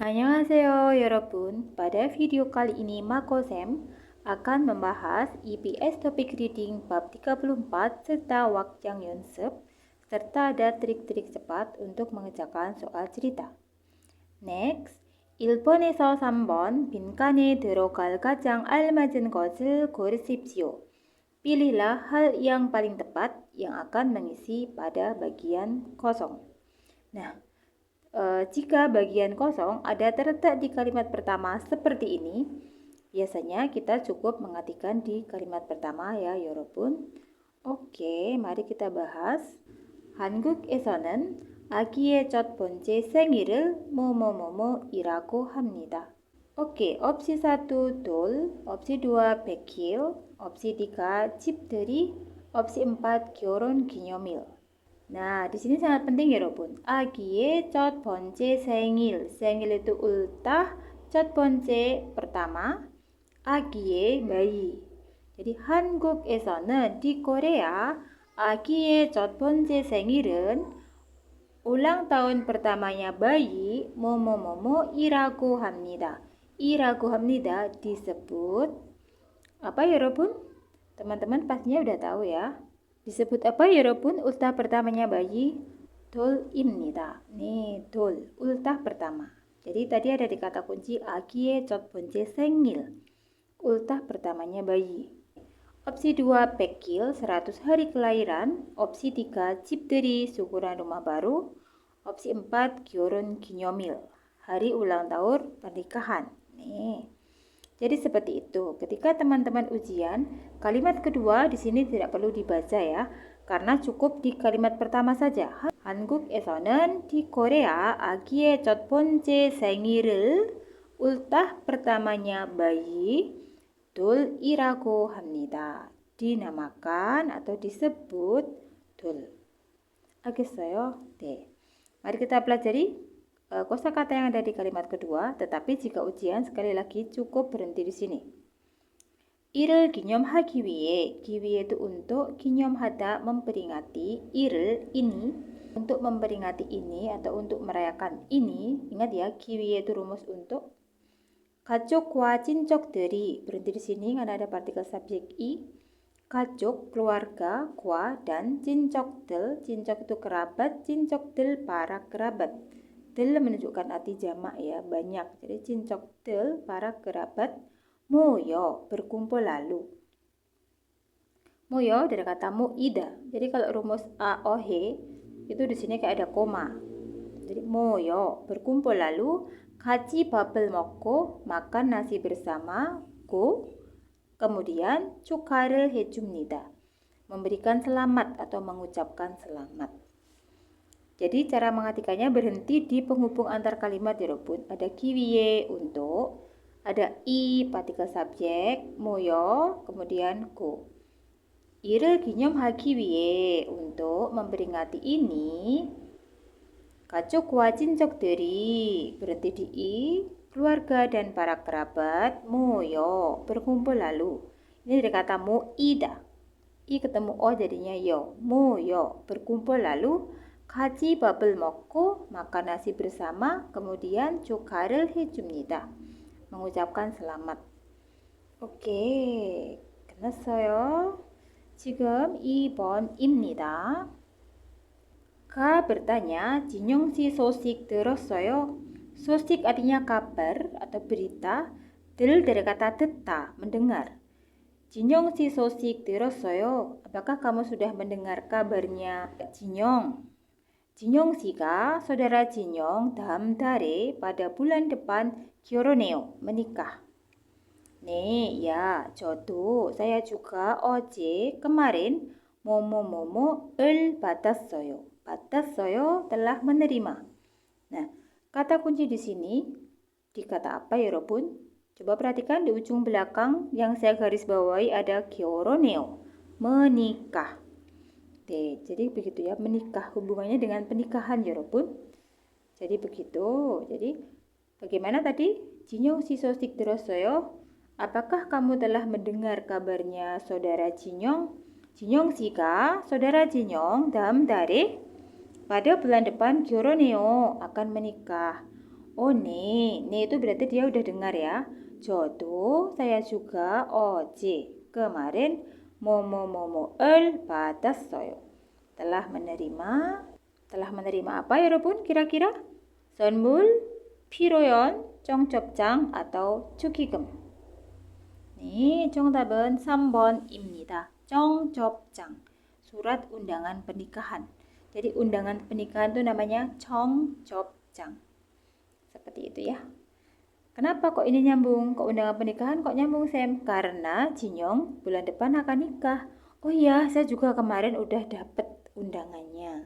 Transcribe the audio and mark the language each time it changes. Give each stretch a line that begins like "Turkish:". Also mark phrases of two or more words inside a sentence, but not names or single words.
Korean: Annyeonghaseyo 여러분.
Indonesian: Pada video kali ini Makosem akan membahas EPS Topic Reading bab 34 serta wakjang yonsep serta ada trik-trik cepat untuk mengerjakan soal cerita. Next,
Korean: 1번에서 3번 빈칸에 들어갈 가장 알맞은 것을 고르십시오.
Indonesian: Pilihlah hal yang paling tepat yang akan mengisi pada bagian kosong. Nah, jika bagian kosong ada terletak di kalimat pertama seperti ini, biasanya kita cukup mengartikan di kalimat pertama ya, 여러분. Oke, mari kita bahas.
Korean: 한국에서는 아기의 첫 번째 생일을 뭐뭐뭐뭐이라고 합니다.
Indonesian: Oke, opsi 1 돌, opsi 2 백일, opsi 3 집들이, opsi 4
Korean: 결혼 기념일.
Indonesian: Nah, di sini sangat penting ya,
Korean: 여러분. 아기의 첫 번째 생일.
Indonesian: 생일 itu ultah,
Korean: 첫 번째
Indonesian: pertama, 아기의 bayi. Jadi 한국에서는 di Korea
Korean: 아기의 첫 번째 생일은
Indonesian: ulang tahun pertamanya bayi
Korean: 뭐뭐뭐뭐이라고 합니다. 이라고 합니다
Indonesian: disebut apa ya, 여러분? Teman-teman pastinya udah tahu ya. Disebut apa ya, 여러분? Ultah pertamanya bayi 돌입니다. Nih, 돌, ultah pertama. Jadi tadi ada di kata kunci
Korean: 아기의 첫 번째 생일.
Indonesian: Ultah pertamanya bayi. Opsi 2 백일, 100 hari kelahiran. Opsi 3 집들이, syukuran rumah baru. Opsi 4
Korean: 결혼 기념일,
Indonesian: hari ulang tahun pernikahan. Nih. Jadi seperti itu. Ketika teman-teman ujian, kalimat kedua di sini tidak perlu dibaca ya, karena cukup di kalimat pertama saja. 한국에서는 di Korea
Korean: 아기의 첫 번째 생일을
Indonesian: ultah pertamanya bayi
Korean: 돌이라고 합니다.
Indonesian: Dinamakan atau disebut 돌.
Korean: 알겠어요? 네.
Indonesian: Mari kita pelajari kosakata yang ada di kalimat kedua, tetapi jika ujian sekali lagi cukup berhenti di sini.
Korean: 이를 기념하기 위해,
Indonesian: 기위해 itu untuk, 기념하다 memperingati, 이를 ini, untuk memperingati ini atau untuk merayakan ini. Ingat ya, 기위해 itu rumus untuk.
Korean: 가족과 친척들이,
Indonesian: berhenti di sini karena ada partikel subjek i. 가족, keluarga, kwa, dan 친척들, 친척 itu kerabat, 친척들 para kerabat. Del menunjukkan arti jamak ya, banyak. Jadi 친척들 para kerabat moyo, berkumpul lalu. Moyo dari kata moida. Jadi kalau rumus a o he itu di sini kayak ada koma. Jadi moyo, berkumpul lalu.
Korean: 같이 밥을 먹고,
Indonesian: makan nasi bersama. Go, kemudian
Korean: 축하를 해줍니다.
Indonesian: Memberikan selamat atau mengucapkan selamat. Jadi cara mengartikannya berhenti di penghubung antar kalimat ya, 여러분. Ada 기위에 untuk, ada i partikel subjek, moyo, kemudian go.
Korean: 이를 기념하기 위해
Indonesian: untuk memperingati ini.
Korean: 가족과 친척들이,
Indonesian: berhenti di i, keluarga dan para kerabat, moyo, berkumpul lalu. Ini dari kata moida. I ketemu o jadinya yo. moyo, berkumpul lalu.
Korean: 같이 밥을 먹고,
Indonesian: makan nasi bersama, kemudian
Korean: 축하를 해줍니다.
Indonesian: mengucapkan selamat.
Korean: 오케이, 끝났어요. 지금 2번입니다.
Indonesian: Ka bertanya,
Korean: 진영씨 소식 들었어요?
Indonesian: 소식 artinya kabar atau berita. 들 dari kata 듣다, mendengar.
Korean: 진영씨 소식 들었어요?
Indonesian: Apakah kamu sudah mendengar kabarnya 진영? 진영 씨가, saudara 진영,
Korean: 다음 달에,
Indonesian: pada bulan depan, 결혼해요, menikah. 네, ya, 저도, saya juga, 어제, kemarin,
Korean: 뭐뭐뭐뭐을 받았어요. 받았어요,
Indonesian: telah menerima. Nah, kata kunci di sini, di kata apa ya, 여러분? Coba perhatikan di ujung belakang yang saya garis bawahi ada 결혼해요, menikah. Oke, jadi begitu ya, menikah hubungannya dengan pernikahan ya, 여러분. Jadi begitu. Jadi bagaimana tadi?
Korean: 진영 씨 소식 들었어요?
Indonesian: Apakah kamu telah mendengar kabarnya saudara 진영? 진영 씨가, saudara 진영,
Korean: 다음 달에,
Indonesian: pada bulan depan 결혼해요, akan menikah. Oh ne itu berarti dia udah dengar ya. 저도 saya juga 어제 kemarin
Korean: 뭐뭐뭐뭐을 받았어요.
Indonesian: telah menerima apa ya 여러분 kira-kira?
Korean: 선물, 피로연, 청첩장 atau 축의금. 네, 정답은 3번입니다. 청첩장,
Indonesian: surat undangan pernikahan. Jadi undangan pernikahan itu namanya 청첩장. Seperti itu ya. Kenapa kok ini nyambung? Kok undangan pernikahan kok nyambung, Sam? Karena Jinyong bulan depan akan nikah. Oh iya, saya juga kemarin udah dapet undangannya.